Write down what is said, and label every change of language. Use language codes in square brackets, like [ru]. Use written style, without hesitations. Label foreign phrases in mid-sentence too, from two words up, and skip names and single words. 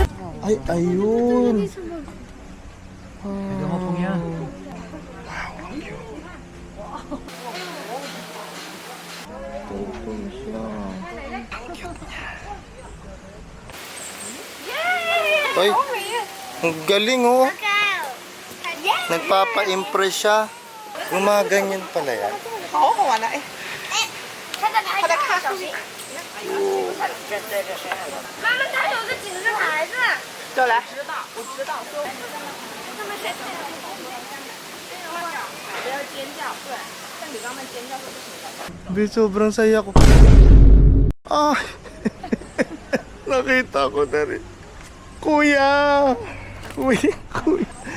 [tl] Ay, ayun. Ay, ang galing oh. Nagpapa-impress siya. Gumaganyan pala yan. [zh] 好好玩的哎，他在看书。妈妈，它有个警示牌子。就来。 [tl] Be, sobrang saya ko. Ah! Nakita ko na rin. Kuya! Kuya! Kuya!